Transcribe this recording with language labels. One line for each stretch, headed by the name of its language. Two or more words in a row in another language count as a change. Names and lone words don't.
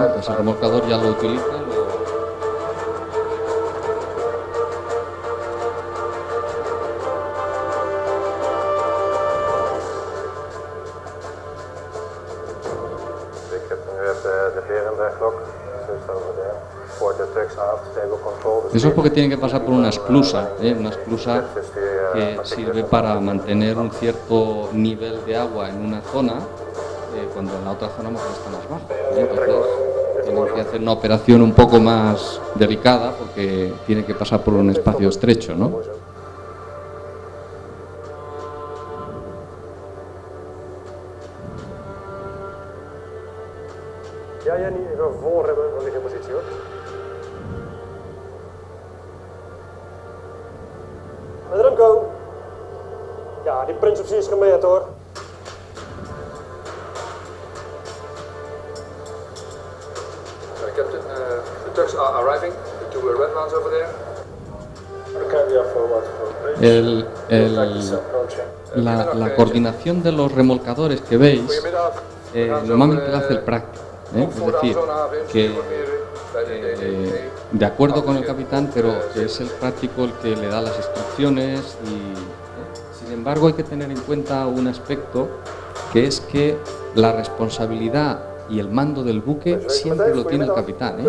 Spanish: Entonces el remolcador ya lo utiliza. Eso es porque tienen que pasar por una esclusa, una esclusa que sirve para mantener un cierto nivel de agua en una zona, cuando en la otra zona mejor está más bajo. Entonces tienen que hacer una operación un poco más delicada porque tienen que pasar por un espacio estrecho, ¿no?
Dutch: Ja, Jenny, even voor hebben, dan lig in positie hoor. Met Remco. Ja, die Prince of Sea is gemeerd hoor.
English: Captain, the Turks are arriving. The two red ones over there.
Spanish: La coordinación de los remolcadores que veis normalmente la hace el práctico, es decir, que de acuerdo con el capitán, pero que es el práctico el que le da las instrucciones y sin embargo hay que tener en cuenta un aspecto que es que la responsabilidad y el mando del buque siempre lo tiene el capitán, ¿eh?